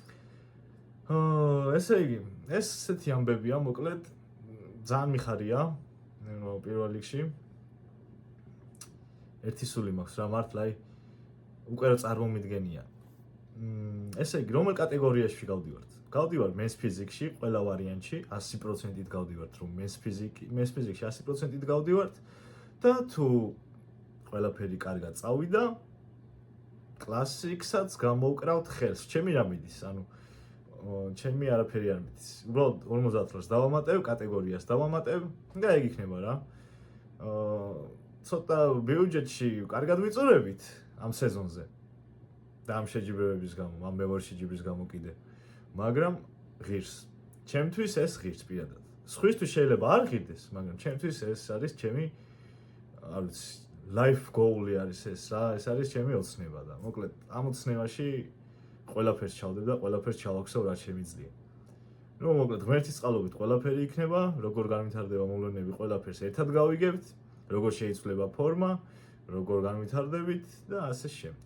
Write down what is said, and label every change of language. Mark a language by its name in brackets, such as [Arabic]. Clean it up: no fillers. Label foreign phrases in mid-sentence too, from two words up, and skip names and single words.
[Georgian] ესე იგი, ესეთი ამბებია, მოკლედ ძალიან მიხარია პირველ რიგში. ერთი სული მაქვს რა მართლა უკვე რა წარმომიდგენია. ესე იგი, რომელ კატეგორიაში გავდივართ? გავდივართ [English] men's physics- [Georgian] ში, ყველა ვარიანტში 100%-ით გავდივართ, რომ [English] men's physics- [Georgian] ში 100%-ით გავდივართ და თუ ყველაფერი კარგად წავიდა, კლასიკსაც გამოვკრავთ ხელს. ჩემი რა მიდის, ანუ ჩემი არაფერი არ მიდის. უბრალოდ 50 ლარს დავამატებ, კატეგორიას დავამატებ და ეგ იქნება რა. ცოტა ბიუჯეტში კარგად ვიწურებით ამ სეზონზე. და ამ შეჯიბრებების გამო, ამ მეორე შეჯიბრის გამო კიდე. მაგრამ ღირს. ჩემთვის ეს ღირს პირადად. სხვისთვის შეიძლება არ ღირდეს, მაგრამ ჩემთვის ეს არის ჩემი არ ვიცი, [English] life goal- [Georgian] ი არის ეს რა, ეს არის ჩემი ოცნება და მოკლედ ამ ოცნებაში ყველაფერს ჩავდებ და ყველაფერს ჩავაქვსო რაც შემიძლია. მოკლედ ღმერთის წყალობით ყველაფერი იქნება, როგორ განვითარდება მოვლენები, ყველაფერს ერთად გავიგებთ, როგორ შეიცვლება ფორმა, როგორ განვითარდებით და ასე შემდეგ.